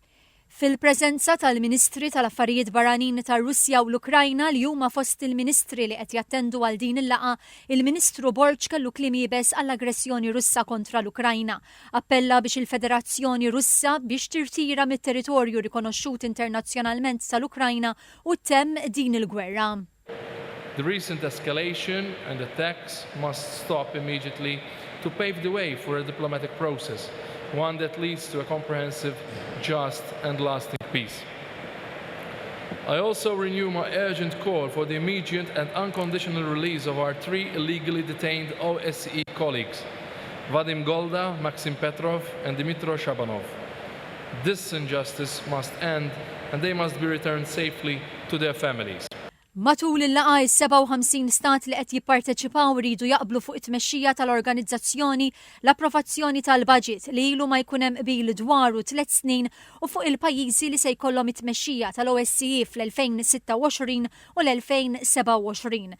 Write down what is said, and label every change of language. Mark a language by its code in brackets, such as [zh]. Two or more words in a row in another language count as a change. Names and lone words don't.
[mt] Fil-preżenza tal-Ministri tal-Affarijiet Barranin tar-Russja u l-Ukrajna li huma fost il-Ministri li qed jattendu għal din il-laqa, il-Ministru Borg kellu kliem jibes għall-aggressjoni Russa kontra l-Ukrajna. Appella biex il-Federazzjoni Russa biex tirtira mit-territorju rikonoxxut internazzjonalment tal-Ukrajna u temm din il-gwerra. [en] The recent escalation and attacks must stop immediately to pave the way for a diplomatic process, one that leads to a comprehensive, just and lasting peace. I also renew my urgent call for the immediate and unconditional release of our 3 illegally detained OSCE colleagues, Vadim Golda, Maxim Petrov and Dmitro Shabanov. This injustice must end and they must be returned safely to their families. [mt] Matul il-laqa is-57 stat li qed jipparteċipaw ridu jaqblu fuq it-tmexxija tal-organizzazzjoni l-approvazzjoni tal-budget li ilu ma jkun hemm qbil dwaru 3 snin u fuq il-pajjiżi li se jkollhom it-tmexxija tal-OSCE fl-2026 u l-2027.